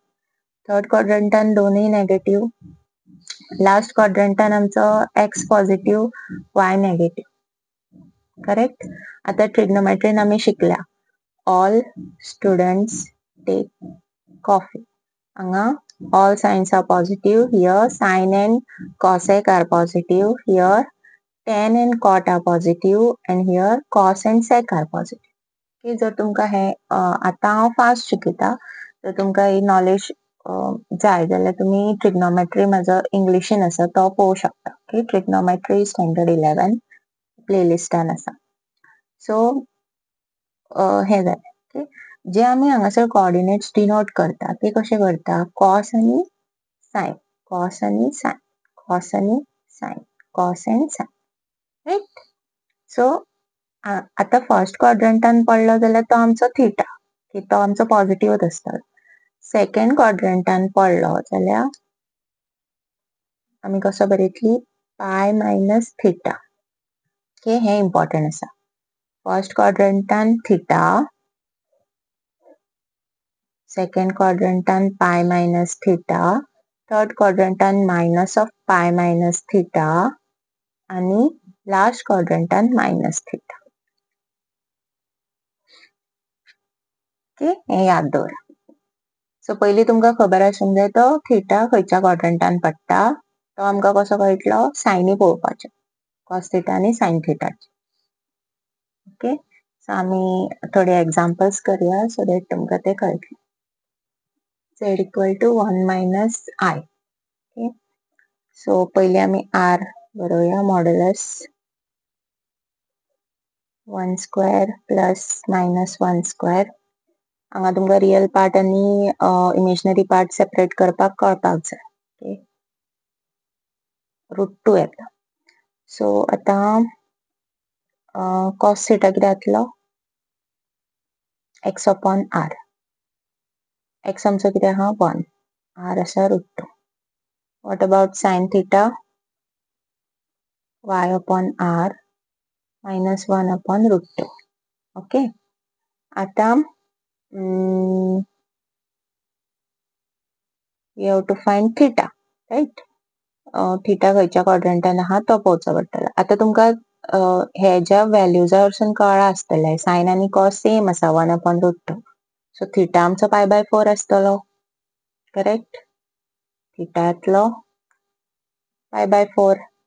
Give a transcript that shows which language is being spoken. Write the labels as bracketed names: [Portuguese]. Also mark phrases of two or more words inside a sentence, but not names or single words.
[Konkani] थर्ड क्वाड्रंटान दोनूय नेगेटिव्ह. लास्ट क्वाड्रंटान आमचो एक्स पॉझिटिव्ह वाय नेगेटिव्ह. करेक्ट. आता ट्रिग्नोमेट्रीन आमी शिकल्या [English] all students take coffee. [Konkani] हांगा [English] all signs are positive. [Konkani] Here sin and cosec are positive. Here tan and cot are positive and here cos and sec are positive. Okay, जर तुमकां हे आता हांव फास्ट शिकयता जर तुमकां ही नॉलेज जाय जाल्यार तुमी ट्रिग्नोमेट्री म्हाजो इंग्लिशीन आसा तो पळोवंक शकता. ओके. ट्रिग्नोमेट्री स्टँडर्ड 11 प्लेलिस्टान आसा. सो हे जालें. ओके. जे आमी हांगासर कोऑर्डिनेट्स डिनोट करता ते कशे करता कॉस आणि साइन कॉस आणि साइन कॉस आणि साइन [English] cos and sine. [Konkani] राइट. सो आता फर्स्ट क्वाड्रंटान पडलो जाल्यार तो आमचो थिटा की तो आमचो पॉझिटिव्हच आसता. सेकंड क्वाड्रंटान पडलो जाल्यार आमी कसो बरयतली [English] pi minus theta. [Konkani] ओके. हे इम्पॉर्टंट आसा. फर्स्ट क्वाड्रंटान थिटा सेकंड क्वाड्रंटान [English] pi minus theta [Konkani] थर्ड क्वाड्रंटान [English] minus of pi minus theta [Konkani] आणि लास्ट क्वाड्रंटान [English] minus theta. [Konkani] ओके. हे याद दवरा. सो पयली तुमकां खबर आसूंक जाय तो थिटा खंयच्या क्वाड्रंटान पडटा तो आमकां कसो कळटलो सायनी पळोवपाचे कॉस थिटा आणि साइन थिटाचे. ओके. सो आमी थोडे एक्झाम्पल्स करूया [English] so that [Konkani] तुमकां ते कळटले. [English] z equal to 1 minus i. [Konkani] ओके. सो पयली आमी आर बरोवया [English] modulus 1 square plus minus 1 square. [Konkani] हांगा तुमकां [English] real part [Konkani] आणि [English] imaginary part separate [Konkani] करपाक कळपाक जाय. ओके. रूट 2 येता. सो आता कॉस थिटा कितें जातलो [English] x upon r. [Konkani] x आमचो कितें आहा 1, r आसा √2. [English] what about sine theta y upon r minus 1 upon √2. [Konkani] ओके. आता [English] we have to find theta, right? [Konkani] थिटा खंयच्या क्वाड्रंटान आहा तो पळोवचो पडटलो. आता तुमकां हे ज्या व्हॅल्यूजा वरसून कळ्ळा आसतलें साइन आनी कॉस सेम आसा [English] 1 upon √2. [Konkani] सो थिटा आमचो π/4 आसतलो. करेक्ट. थिटा येतलो π/4.